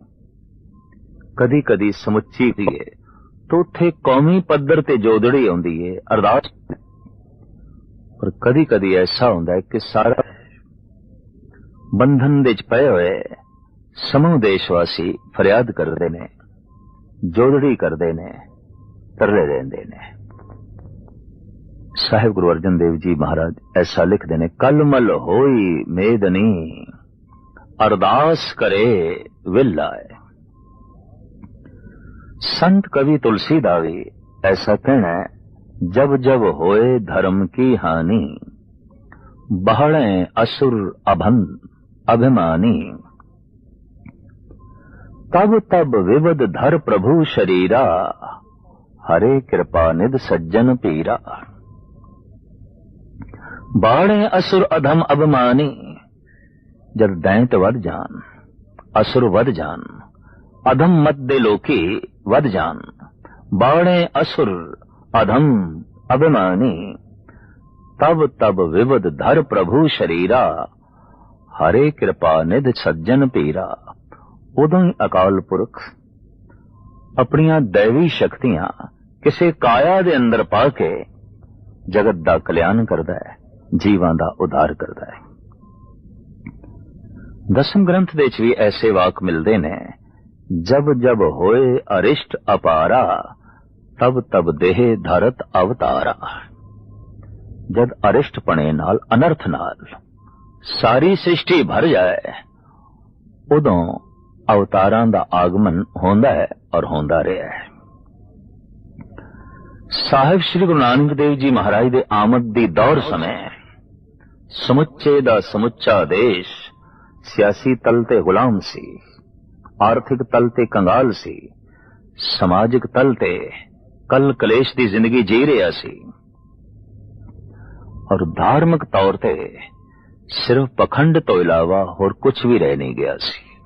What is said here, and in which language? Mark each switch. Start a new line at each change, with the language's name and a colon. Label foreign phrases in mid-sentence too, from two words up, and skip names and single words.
Punjabi: ਕਦੀ ਕਦੀ ਸਮੁੱਚੀ ਦੀ ਹੈ ਤਾਂ ਉਥੇ ਕੌਮੀ ਪੱਧਰ ਤੇ ਜੋਦੜੀ ਆਉਂਦੀ ਹੈ ਅਰਦਾਸ, ਪਰ ਕਦੀ ਕਦੀ ਐਸਾ ਹੁੰਦਾ ਹੈ ਕਿ ਸਾਰਾ ਬੰਧਨ ਦੇ ਚ ਪਏ ਹੋਏ ਸਮੂਹ ਦੇਸ਼ਵਾਸੀ ਫਰਿਆਦ ਕਰਦੇ ਨੇ, ਜੋਦੜੀ ਕਰਦੇ ਨੇ, ਤਰਲੇ ਦੇਂਦੇ ਨੇ। ਸਾਹਿਬ ਗੁਰੂ ਅਰਜਨ ਦੇਵ ਜੀ ਮਹਾਰਾਜ ਐਸਾ ਲਿਖਤੇ ਨੇ, ਕਲਮਲ ਹੋਈ ਮੇਦਨੀ ਅਰਦਾਸ ਕਰੇ ਵਿਲਾਏ। ਸੰਤ ਕਵੀ ਤੁਲਸੀਦਾਸ ਭੀ ਐਸਾ ਕਹਿਣਾ ਹੈ,
Awadhi: जब जब होए धर्म की हानि बहड़े असुर अभिमानी, तब तब विवद धर प्रभु शरीरा, हरे कृपा निध सज्जन पीरा। बाणे असुर अधम अभिमानी,
Punjabi: ਜਦ ਦੈਂਤ ਵਧ ਜਾਣ, ਅਸੁਰ ਵਧ ਜਾਣ, ਅਧਮ ਮਤ ਦੇ ਲੋਕੀ ਵਧ ਜਾਣ,
Awadhi: बाणे असुर अधम अभिमानी, तब तब विवद धर प्रभु शरीरा, हरे कृपा निध सज्जन पीरा।
Punjabi: ਉਦੋਂ ਹੀ ਅਕਾਲ ਪੁਰਖ ਅਪਣੀਆਂ ਦੈਵੀ ਸ਼ਕਤੀਆਂ ਕਿਸੀ ਕਾਇਆ ਦੇ ਅੰਦਰ ਪਾ ਕੇ ਜਗਤ ਦਾ ਕਲਿਆਣ ਕਰਦਾ ਹੈ, ਜੀਵਾਂ ਦਾ ਉੱਧਾਰ ਕਰਦਾ ਹੈ। ਦਸਮ ਗ੍ਰੰਥ ਦੇ ਚ ਭੀ ਐਸੇ ਵਾਕ ਮਿਲਦੇ ਨੇ,
Braj: जब जब होए अरिष्ट अपारा, तब तब देह धरत अवतारा।
Punjabi: ਜਦ ਅਰਿਸ਼ਟ ਪਣੇ ਨਾਲ ਅਨਰਥ ਨਾਲ ਸਾਰੀ ਸ੍ਰਿਸ਼ਟੀ ਭਰ ਜਾਏ, ਉਦੋਂ ਅਵਤਾਰਾਂ ਦਾ ਆਗਮਨ ਹੋਂਦਾ ਹੈ ਅਤੇ ਹੋਂਦਾ ਰਿਹਾ ਹੈ। ਸਾਹਿਬ ਸ੍ਰੀ ਗੁਰੂ ਨਾਨਕ ਦੇਵ ਜੀ ਮਹਾਰਾਜ ਦੇ ਆਮਦ ਦੀ ਦੌਰ ਸਮੇਂ ਸਮੁੱਚੇ ਦਾ ਸਮੁੱਚਾ ਦੇਸ਼ ਸਿਆਸੀ ਤਲ ਤੇ ਗੁਲਾਮ ਸੀ, ਆਰਥਿਕ ਤਲ ਤੇ ਕੰਗਾਲ ਸੀ, ਸਮਾਜਿਕ ਤਲ ਤੇ ਕਲ ਕਲੇਸ਼ ਦੀ ਜ਼ਿੰਦਗੀ ਜੀ ਰਿਹਾ ਸੀ ਅਤੇ ਧਾਰਮਿਕ ਤੌਰ ਤੇ ਸਿਰਫ ਪਖੰਡ ਤੋਂ ਇਲਾਵਾ ਹੋਰ ਕੁਛ ਭੀ ਰਹਿ ਨਹੀਂ ਗਿਆ ਸੀ।